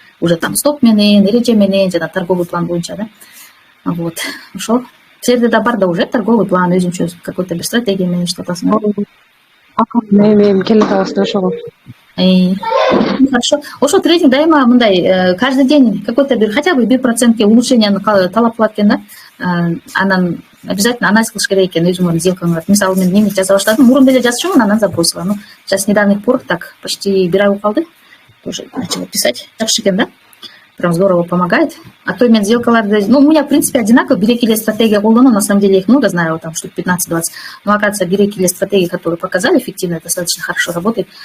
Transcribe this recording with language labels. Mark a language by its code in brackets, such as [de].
[ky] Уже там стоп менен, эреже менен, жана торговый план боюнча, да. Вот. Ошол. Силерде да бар да уже торговый план, өзүнчө какой-то бир стратегия менен иштеп атасыңар. Эми келе атабыз да ошого. [ru] Хорошо. [ky] Ошо трейдинг дайыма мындай [ru] каждый день [ky] какой-то бир хотя бы 1% улучшенияны талап кылат экен да. Анан обязательно анализ кылыш керек экен өзүңөрдүн сделкаңарды. Мисалы мен неме жаза баштадым, мурун деле жазчумун, анан забросила. [ru] Ну, сейчас с недавних пор так почти [ky] 1 ай болуп калды. [ru] Тоже начала писать. [ky] Жакшы экен да. [ru] Прям здорово помогает. А то [ky] мен сделкаларды, [ru] ну, у меня, в принципе, одинаково. [ky] Бир-экиле стратегия колдоном, [ru] на самом деле, я их много знаю, там, штук 15-20. Но, оказывается, бир-экиле стратегии, которые показали эффективно, достаточно хорошо работает.